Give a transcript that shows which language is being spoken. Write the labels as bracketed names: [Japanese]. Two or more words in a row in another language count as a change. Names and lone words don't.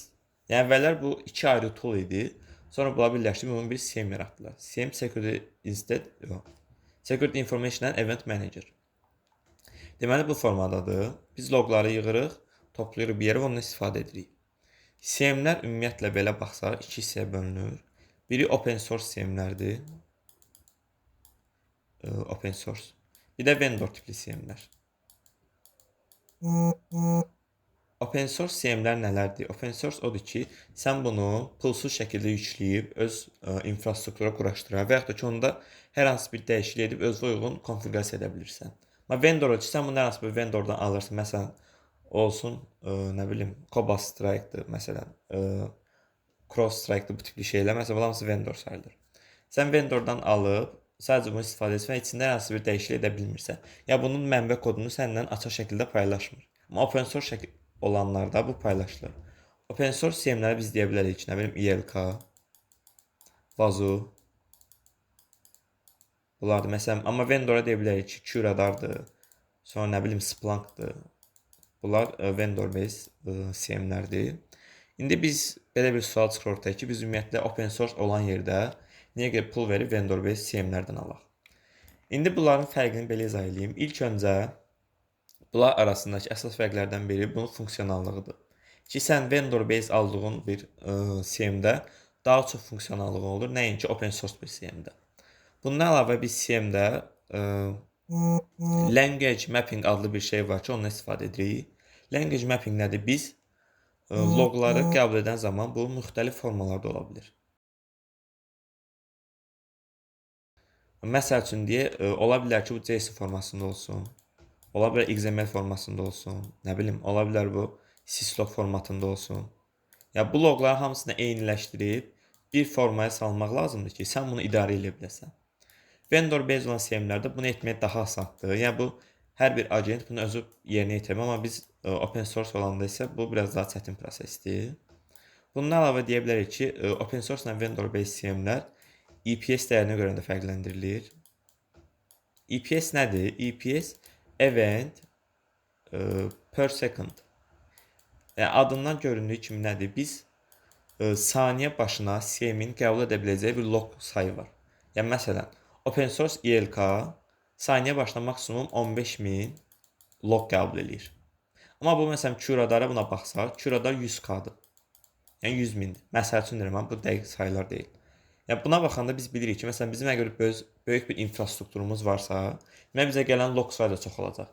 [Azerbaijani] Yəni əvvəllər bu iki ayrı tool idi. Sonra bunları birləşdirib onun bir SEM yaratdılar. [English] SEM Security Information and Event Manager. [Azerbaijani] Deməli bu formadadır. Biz loqları yığırıq, toplayırıq bir yerə və ondan istifadə edirik. CM-lər ümumiyyətlə belə baxsaq iki hissəyə bölünür. Biri [English] open source [Azerbaijani] CM-lərdir. [English] Open source. [Azerbaijani] Bir də vendor tipli CM-lər. [English] Open source [Azerbaijani] CM-lər nələrdir? [English] Open source [Azerbaijani] odur ki, sən bunu pulsuz şəkildə yükləyib öz infrastruktura quraşdıra və yaxud da ki, onda hər hansı bir dəyişiklik edib özünə uyğun konfiqurasiya edə bilirsən. Amma vendor odur ki, sən bunu hər hansı bir vendordan alırsan. Məsələn, olsun, nə bilim, Cobalt Strike'dır, məsələn, Cross Strike'dır bu tipli şeylər. Məsələn, bunlar hamısı vendor sayılır. Sən vendordan alıb, sadəcə bunu istifadə etsən və içində hər hansı bir dəyişiklik edə bilmirsən. Ya bunun mənbə kodunu səndən açıq şəkildə paylaşmır. Amma [English] open source [Azerbaijani] olanlarda bu paylaşılır. [English] Open source [Azerbaijani] CM-ləri biz deyə bilərik ki, nə bilim, ELK, Vazu, bunlardır. Məsələn, amma vendora deyə bilərik ki, QRadardır, sonra nə bilim, Splunk'dır. Bunlar vendor-based CM-lərdir. İndi biz belə bir sual çıxır ortaya ki, biz ümumiyyətlə [English] open source [Azerbaijani] olan yerdə niyə görə pul verib vendor-based CM-lərdən alaq? İndi bunların fərqini belə izah edeyim. İlk öncə bunlar arasındakı əsas fərqlərdən biri bunun funksionallığıdır. Ki, sən vendor-based aldığın bir CM-də daha çox funksionallığı olur, nəinki [English] open source [Azerbaijani] bir CM-də. Bundan əlavə biz CM-də [English] language mapping [Azerbaijani] adlı bir şey var ki, ondan istifadə edirik. [English] Language mapping [Azerbaijani] nədir? Biz loqları qəbul edən zaman bu müxtəlif formalarda ola bilir. Məsəl üçün deyək, ola bilər ki, bu JSON formasında olsun. Ola bilər XML formasında olsun. Nə bilim, ola bilər bu syslog formatında olsun. Ya bu loqları hamısını eyniləşdirib bir formaya salmaq lazımdır ki, sən bunu idarə edə biləsən. [English] Vendor based [Azerbaijani] olan CM-lərdə bunu etmək daha asandır. Yəni bu hər bir agent bunu özü yerinə yetirmir, amma biz [English] open source [Azerbaijani] olanda isə bu biraz daha çətin prosesdir. Bundan əlavə deyə bilərik ki, [English] open source [Azerbaijani] ilə [English] vendor based [Azerbaijani] CM-lər EPS dəyərinə görə də fərqləndirilir. EPS nədir? [English] EPS event per second. [Azerbaijani] Yəni adından göründüyü kimi nədir? Biz saniyə başına CM-in qəbul edə biləcəyi bir log sayı var. Yəni məsələn, [English] open source [Azerbaijani] ELK saniyə başına maksimum 15.000 log qəbul edir. Amma bu məsələn QRadara buna baxsaq, QRadar 100K-dır. Yəni 100.000-dir. Məsəl üçün deyirəm, bu dəqiq sayılar deyil. Yəni buna baxanda biz bilirik ki, məsələn bizim əgər böyük bir infrastrukturumuz varsa, bizə gələn log sayı da çox olacaq.